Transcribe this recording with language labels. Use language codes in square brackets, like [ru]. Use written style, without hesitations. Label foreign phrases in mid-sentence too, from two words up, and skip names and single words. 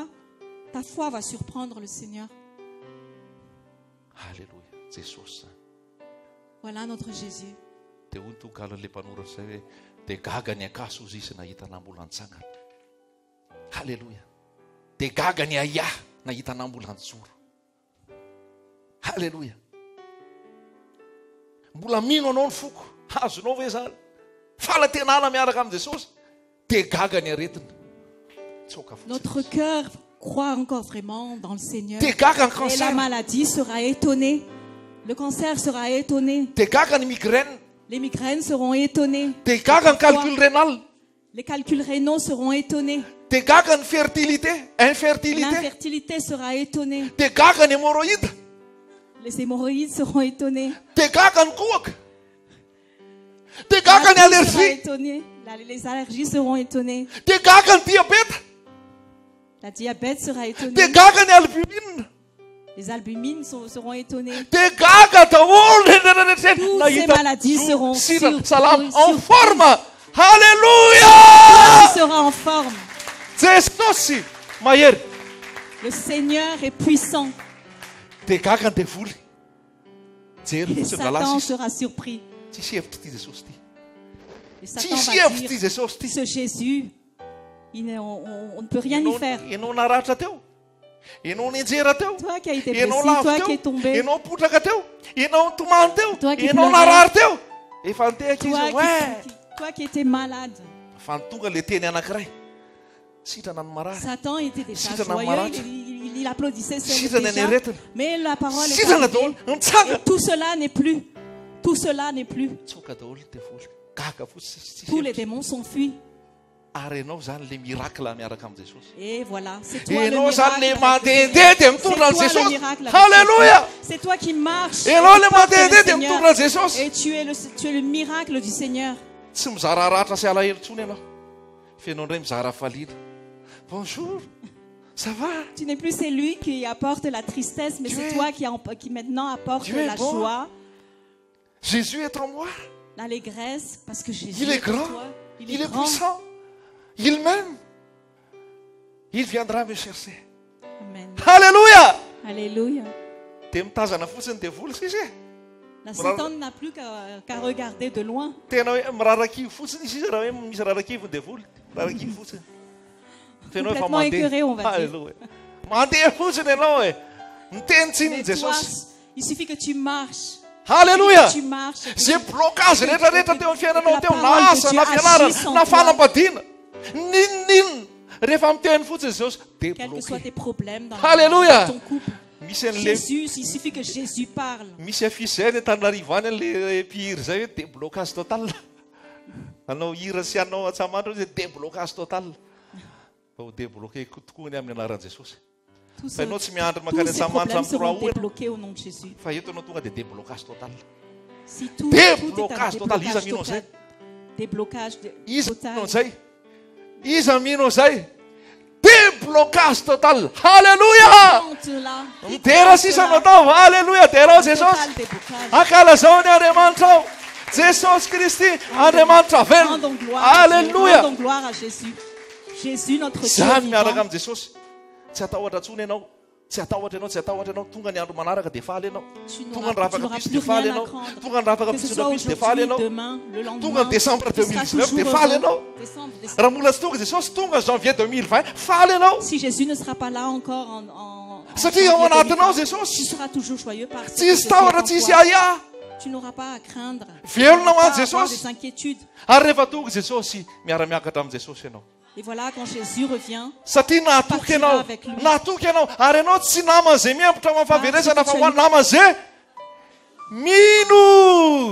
[fr] Ta foi va surprendre le Seigneur. [mg] Halleluja. Jesosy zany. [fr] Voilà notre Jésus. [mg] Dia hoy ny tongalan'ilay mpanora zay hoe dia gaga ny akaso ozy izy nahitana mbola nitsangana. Halleluja. Dia gaga ny aia nahitana mbola nijoro. Halleluja. Mbola mino anao ny foko. Azonao ve zany? Falantenana miaraka amin'ny Jesosy. Dia gaga ny aretina. Tsoka fotsiny. [fr] Notre cœur croit encore vraiment dans le Seigneur. [mg] Dia gaga ny [fr] Et la [mg] cancer. [fr] maladie sera étonnée. Le cancer sera étonné. [mg] Dia gaga ny migraine. [fr] Les migraines seront étonnées. [mg] Dia gaga ny [fr] calcul rénal. Les calculs rénaux seront étonnés. [mg] Dia gaga ny fertilité. Infertilité. [fr] L'infertilité sera étonnée. [mg] Dia gaga ny hémorroïde. [fr] Les hémorroïdes seront étonnés. [mg] Dia gaga ny kohaka. Dia gaga ny [fr] La toux sera [mg] allergie. [fr] étonnée. Les allergies seront étonnées. [mg] Dia gaga ny diabète. [fr] La diabète sera [mg] Dia [fr] étonnée. [mg] gaga ny albumine. [fr] Les albumines seront étonnées. [mg] Dia gaga daholo rehetrarehetra. [fr] Toutes [mg] Nahita [fr] ces maladies seront [mg] sira [fr] sur- [mg] salama [fr] sur- en forme. Tu [mg] Halleluja. [fr] seras en forme. [mg] Jesosy mahery. [fr] Le Seigneur est puissant. [mg] Dia gaga ny devoly. Jery [fr] Et [mg] fotsiny [fr] Satan [mg] lalasa izy. [fr] sera surpris. [mg] Tsisy hevitra ty Jesosy ty. [fr] Et Satan [mg] Tsisy [fr] va [mg] hevitra ty [fr] dire, [mg] Jesosy ty. [fr] ce Jésus, on ne peut rien y faire. [mg] Ianao naratra teo. Ianao nenjera teo. [fr] Toi qui as été [mg] Ianao [fr] blessé, [mg] lavo [fr] toi qui es [mg] teo. [fr] tombé, [mg] Ianao potraka teo. Ianao tomany teo. [fr] Toi qui [mg] Ianao [fr] pleurais. [mg] narary teo. Efa nitehaka izy [fr] toi [mg] hoe. [fr] toi qui étais malade. [mg] Fa tonga le teny anankiray. Sitrana ny marary. [fr] Satan était déjà [mg] Sitrana [fr] joyeux, [mg] maratra. [fr] il applaudissait [mg] Sitrana ny [fr] déjà. [mg] aretina. [fr] Mais la parole est [mg] Sitrana [fr] arrivée. [mg] daholo. Nitsanga. [fr] Et tout cela n'est plus. Tout cela n'est plus. [mg] Tsoka daholo ny devoly. Gaga fotsiny tsisy [fr] Tous les [mg] hevitra. [fr] démons sont fuis. [mg] Ary ianao zany [fr] le miracle [mg] miaraka amin'ny Jesosy. [fr] Et voilà, c'est toi le [mg] Ianao zany le [fr] miracle. [mg] mandehandeha dia [fr] C'est [mg] mitondra [fr] toi [mg] ny [fr] le [mg] Jesosy. [fr] miracle avec [mg] Halleluja. [fr] Jésus. C'est toi qui marches. [mg] Ianao [fr] et [mg] le [fr] portes le [mg] mandehandeha dia [fr] Seigneur. [mg] mitondra ny Jesosy. [fr] Et tu es le miracle du Seigneur. [mg] tsy mizara ratra sy alahelo tsony ianao fenao indray mizara faliana. [fr] Bonjour, ça va? Tu n'es plus celui qui apporte la tristesse, mais c'est toi qui maintenant apporte la joie, Jésus est en moi. l'allégresse, parce que Jésus Il est est en grand, toi. il est grand. puissant, il m'aime. Il viendra me chercher. Amen. Alléluia! Alléluia. [mg] Dia mitazana fotsiny dia vola izy e. [fr] La Satan n'a plus qu'à regarder de loin. [mg] Tena hoe mirarakivo fotsiny izy raha hoe misy rarakivo dia vola. Rarakivo fotsiny. Fenao efa [fr] Complètement écœuré, on va dire. Alléluia. [mg] Mandeha fotsiny ianao e. Miteny tsiny [fr] Mais toi, [mg] Jesosy. [fr] il suffit que tu marches. Alléluia! Tu marches. [mg] Zay blocage rehetrarehetra teo amin'ny fiainanao teo, [fr] La [mg] na [fr] parole [mg] asa [fr] de [mg] na [fr] Dieu [mg] fianarana [fr] agisse en [mg] na [fr] toi. [mg] fanambadiana, ninonninona rehefa miteny fotsiny Jesosy dia [fr] Quels que soient [mg] bloqué. [fr] tes problèmes dans Alléluia! ton couple. [mg] Misy an'le [fr] Jésus, il suffit que Jésus parle. [mg] misy afisy zay ny Antananarivo any an'le mpihira zay hoe [fr] déblocage total. [mg] Anao hira sy anao atsamandro hoe [fr] déblocage total. [mg] Ho débloqué tokoa ny amin'ny anaran'i Jesosy. [fr] Tous [mg] Fa ianao tsy miandry [fr] tous [mg] makany [fr] ces [mg] Antsamandro [fr] problèmes [mg] amin'ny [fr] seront [mg] roa [fr] débloqués au nom de Jésus. [mg] fa eto anao tonga dia [fr] déblocage total. Si tout est un Déblocage total. [mg] Iza mino [fr] total. [mg] zay. [fr] Déblocage [mg] Iza [fr] total. [mg] mino zay. Iza mino zay. [fr] Déblocage total. Alléluia! Chante-la. [mg] Mitera sisa anao tao. Alléluia. Tera Jesosy. [fr] Total déblocage. [mg] Ankalazao ny Andriamanitra ao. Jesosy Kristy, Andriamanitra velona. [fr] Rendons gloire à Dieu. Alléluia. Rendons gloire à Jésus. Jésus, notre Dieu [mg] Zany miaraka [fr] vivant. [mg] amin'ny Jesosy. Tsy atahotra tsony ianao. Tsy atahotra ianao, tsy atahotra ianao. Tonga ny andro manaraka dia faly ianao. [fr] Tu [mg] Tonga ny [fr] n'auras [mg] rafaka [fr] plus [mg] piso dia faly [fr] rien à [mg] ianao. [fr] craindre. [mg] Tonga ny rafaka [fr] Que ce [mg] piso [fr] soit [mg] na piso dia faly [fr] aujourd'hui, [mg] ianao. [fr] demain, le [mg] Tonga [fr] lendemain. [mg] ny décembre [fr] Tu seras [mg] 2019 dia [fr] toujours [mg] faly [fr] heureux. [mg] ianao. [fr] Décembre. [mg] Raha mbola tsy tonga Jesosy, tonga janvier 2020, faly ianao. [fr] Si Jésus ne sera pas là encore en [mg] Satria ao [fr] janvier [mg] anatinao [fr] 2020, tu [mg] Jesosy. [fr] seras toujours joyeux parce que [mg] Tsisy [fr] Jésus [mg] tahotra, [fr] est en [mg] tsisy [fr] toi. [mg] aia. [fr] Tu n'auras pas à craindre. [mg] Velona ho [fr] Pas [mg] an'i [fr] à avoir [mg] Jesosy. [fr] des inquiétudes. [mg] Ary rehefa tonga Jesosy, miara-miakatra amin'ny Jesosy ianao. [fr] Et voilà, quand Jésus revient, [mg] Satria nahatoky ianao. Nahatoky ianao. Ary ianao tsy naman'izay miempotra amin'ny fahaverezana fa ho any naman'izay mino.